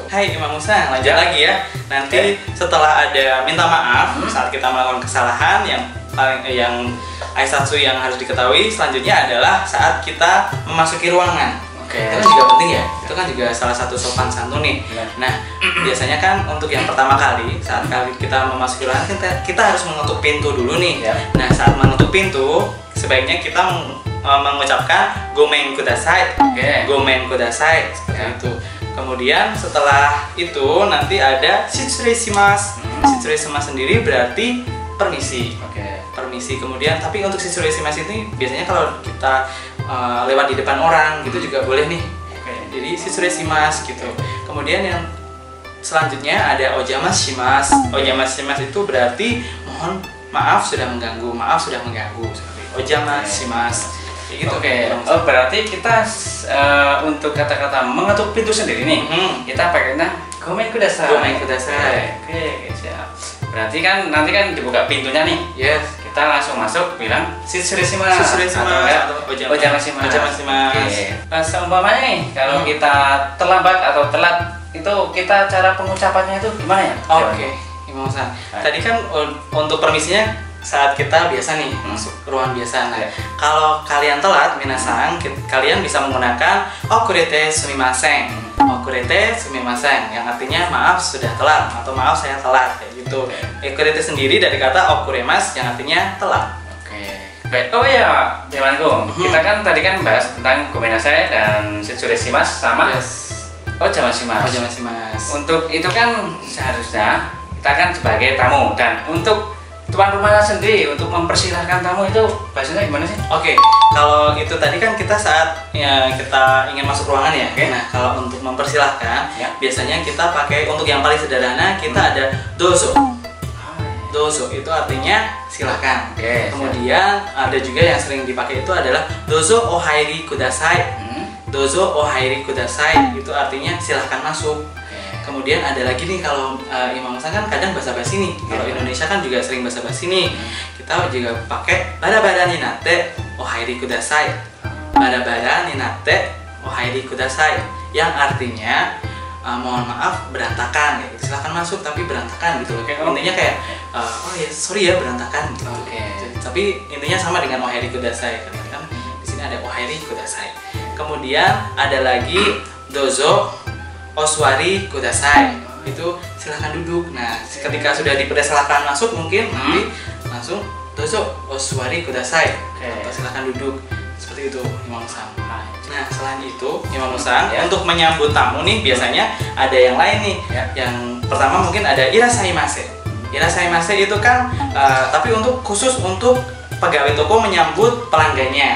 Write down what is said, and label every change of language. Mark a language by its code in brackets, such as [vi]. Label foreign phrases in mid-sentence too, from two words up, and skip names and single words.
[id] Hai Imam Musa, lanjut lagi ya. Nanti setelah ada minta maaf saat kita melakukan kesalahan, yang Aisatsu yang harus diketahui selanjutnya adalah saat kita memasuki ruangan. Itu kan juga penting ya. Itu kan juga salah satu sopan santun nih. Nah, biasanya kan untuk yang pertama kali saat kita memasuki ruangan kita harus mengetuk pintu dulu nih. Nah, saat mengetuk pintu sebaiknya kita mengucapkan [ja] ごめんください. ごめんください [id] seperti itu. Kemudian setelah itu nanti ada [ja] 失礼します. 失礼します [id] sendiri berarti permisi. Permisi. Kemudian tapi untuk [ja] 失礼します [id] ini biasanya kalau kita lewat di depan orang gitu juga boleh nih. Jadi [ja] 失礼します [id] gitu. Kemudian yang selanjutnya ada ojamashimasu. Ojamashimasu itu berarti mohon maaf sudah mengganggu, ojamashimasu. Gitu. Oh, berarti kita untuk kata-kata mengetuk pintu sendiri nih, kita pakainya [ja] ごめんください. [id] Oke, siap. Berarti kan nanti kan dibuka pintunya nih. Kita langsung masuk bilang [ja] 失礼します [id] atau ojamashimasu. Seumpamanya nih kalau kita terlambat atau telat, itu kita cara pengucapannya itu gimana ya? Imam Hasan. Tadi kan untuk permisinya saat kita biasa nih masuk ruangan biasa. Nah, kalau kalian telat, minasan, kalian bisa menggunakan [ja] 遅れてすみません. 遅れてすみません [id] yang artinya maaf sudah telat atau maaf saya telat kayak gitu. Okurete sendiri dari kata okuremas yang artinya telat. Baik. Oh ya, Dewanku. Kita kan tadi kan bahas tentang gomennasai dan [ja] 失礼します [id] sama ojamashimasu. Untuk itu kan seharusnya kita kan sebagai tamu, dan untuk tuan rumahnya sendiri untuk mempersilahkan tamu itu bahasanya gimana sih? Kalau itu tadi kan kita saat kita ingin masuk ruangan ya. Nah, kalau untuk mempersilahkan biasanya kita pakai untuk yang paling sederhana kita ada dozo. Dozo itu artinya silakan. Kemudian ada juga yang sering dipakai itu adalah [ja] どうぞお入りください. どうぞお入りください [id] itu artinya silahkan masuk. Kemudian ada lagi nih kalau Imam Musa kan kadang basa-basi nih. Kalau Indonesia kan juga sering basa-basi nih. Kita juga pakai [ja] ばらばらになってお入りください. ばらばらになってお入りください [id] yang artinya mohon maaf berantakan gitu. Silahkan masuk tapi berantakan gitu. Intinya kayak oh ya sorry ya berantakan gitu. Tapi intinya sama dengan [ja] お入りください [id] kan di sini ada [ja] お入りください. [id] Kemudian ada lagi [ja] どうぞお座りください. [id] Itu silahkan duduk. Nah, ketika sudah dipersilakan masuk mungkin nanti langsung [ja] どうぞお座りください. [id] Atau silahkan duduk. Seperti itu Imam Musa. Nah, selain itu Imam Musa untuk menyambut tamu nih biasanya ada yang lain nih. Yang pertama mungkin ada irasaimase. Irasaimase itu kan tapi khusus untuk pegawai toko menyambut pelanggannya.